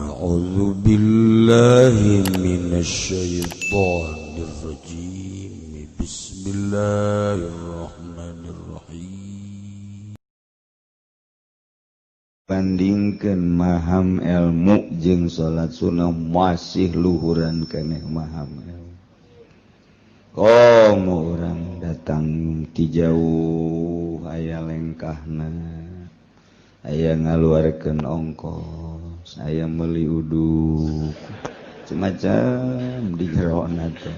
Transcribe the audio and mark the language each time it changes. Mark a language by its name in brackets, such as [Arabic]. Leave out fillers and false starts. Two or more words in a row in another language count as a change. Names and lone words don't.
[Arabic] أعوذ بالله من الشيطان الرجيم بسم الله الرحمن الرحيم [Sundanese] Bandingkeun maham ilmu jeung salat sunnah masih luhuran keneh maham ilmu. Komo urang datang ti jauh aya lengkahna, aya ngaluarkeun ongkos, aya meuli uduk, semacam di jerona teh.